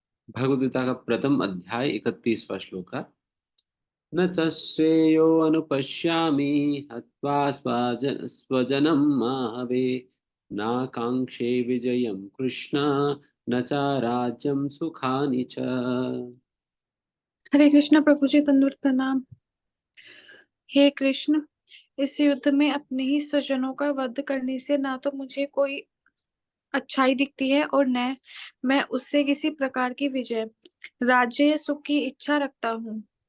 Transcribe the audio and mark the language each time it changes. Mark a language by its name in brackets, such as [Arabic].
[Hindi] भगवद्गीता का प्रथम अध्याय 31वां श्लोक है। [Sanskrit] न च श्रेयो अनुपश्यामि हत्वा स्वजनं माहवे नाकाङ्क्षे विजयं कृष्ण न च राज्यं सुखानि च। [Hindi] हरे कृष्ण। प्रभु जी तंदुरुस्त का नाम। हे कृष्ण, इस युद्ध में अपने ही स्वजनों का वध करने से ना तो मुझे कोई अच्छाई दिखती है और न मैं उससे किसी प्रकार की विजय, राज्य या सुख की इच्छा रखता हूँ।